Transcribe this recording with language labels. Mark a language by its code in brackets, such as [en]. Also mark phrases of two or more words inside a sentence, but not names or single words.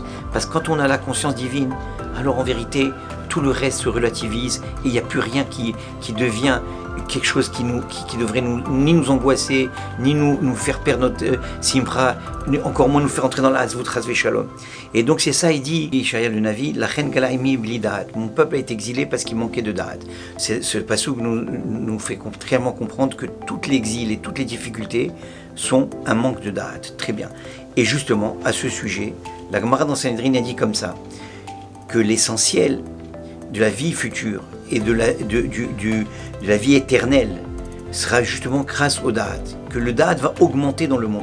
[fr] Parce que quand on a la conscience divine, alors en vérité, tout le reste se relativise et il n'y a plus rien qui devient quelque chose qui devrait ni nous angoisser, ni nous faire perdre notre simra, encore moins nous faire entrer dans la hazvut [he] חס ושלום. [fr] Et donc c'est ça, il dit, Ishaïa le Navi, [he] לכן גלה עמי בלי דעת. [fr] Mon peuple a été exilé parce qu'il manquait de da'at. Ce passouk nous fait clairement comprendre que tout l'exil et toutes les difficultés sont un manque de da'at. Très bien. Et justement, à ce sujet, la Gemara dans Sanhedrin a dit comme ça, que l'essentiel de la vie future et de la vie éternelle sera justement grâce au Da'at, que le Da'at va augmenter dans le monde.